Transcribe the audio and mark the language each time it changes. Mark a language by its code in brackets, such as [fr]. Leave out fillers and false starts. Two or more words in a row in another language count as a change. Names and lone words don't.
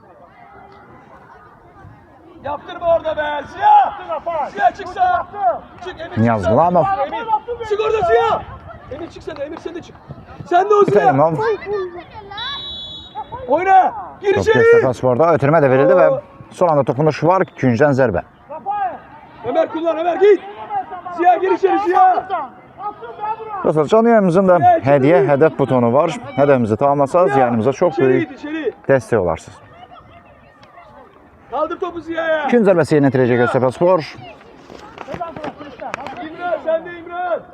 [tr] Yaptırma orada be. Ziya. Ziya çıksa. Çık Emir. Niyaz çıksa. Qulamov. Emir. Çık orada Ziya. Emir çık sen de. Emir sen de çık. Sen de o Ziya. Mütəlimov. Oyna. Gir Top içeri. [az] Göztepe Spor'da ötürmə də verildi və son anda toxunuş var. Küncdən zərbə. [tr] Ömer kullan Ömer git. Ziya gir içeri Ziya. [az] Dostlar, canlı yayımızın da hədiyyə, hədəf butonu var. Hədəfimizi tamamlasanız, yayınımıza çox [tr] İçeri [az] böyük [tr] git içeri. [az] dəstək olarsınız. [tr] Kaldır topu Ziya'ya. [az] Gün zərbəsi yerinə yetirəcək Göztepe Spor. [tr] İmran sen de İmran.